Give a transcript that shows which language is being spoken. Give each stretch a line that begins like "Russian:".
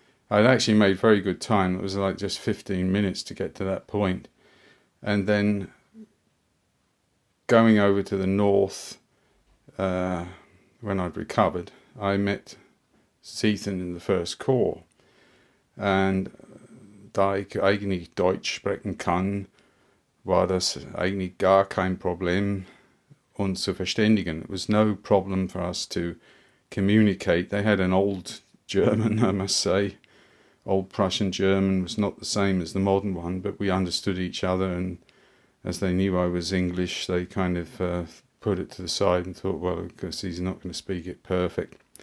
English: I'd actually made very good time. It was like just 15 minutes to get to that point. And then going over to the north, when I'd recovered, I met Seethen in the First Corps.
German: And da ich eigentlich Deutsch sprechen kann, war das eigentlich gar kein Problem, uns zu verständigen.
English: It was no problem for us to communicate. They had an old German, I must say. Old Prussian German was not the same as the modern one, but we understood each other, and as they knew I was English, they kind of put it to the side and thought, well, of course he's not going to speak it perfect.